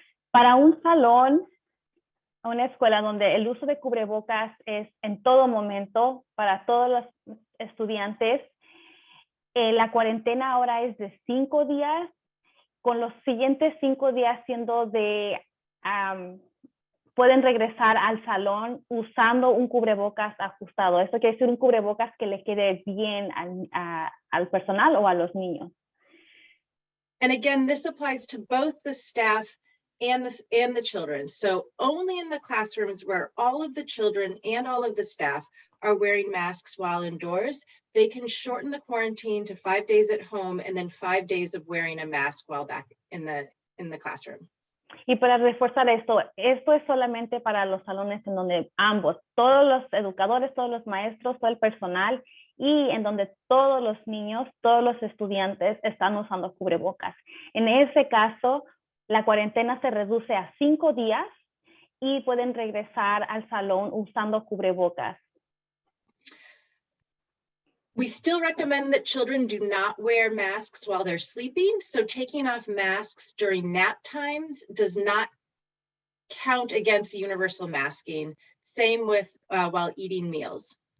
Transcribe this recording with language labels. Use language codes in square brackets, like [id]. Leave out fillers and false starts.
[es] Para un salón, una escuela donde el uso de cubrebocas es en todo momento para todos los estudiantes, la cuarentena ahora es de 5 días, con los siguientes 5 días siendo de, pueden regresar al salón usando un cubrebocas ajustado. Eso quiere decir un cubrebocas que le quede bien al personal o a los niños. [en] And again, this applies to both the staff and the children. So only in the classrooms where all of the children and all of the staff are wearing masks while indoors, they can shorten the quarantine to 5 days at home and then 5 days of wearing a mask while back in the classroom. [es] Y para reforzar esto es solamente para los salones en donde ambos, todos los educadores, todos los maestros, todo el personal, y en donde todos los niños, todos los estudiantes están usando cubrebocas. En ese caso, la cuarentena se reduce a 5 días y pueden regresar al salón usando cubrebocas. [en] We still recommend that children do not wear masks while they're sleeping. So taking off masks during nap times does not count against universal masking. Same with while eating meals.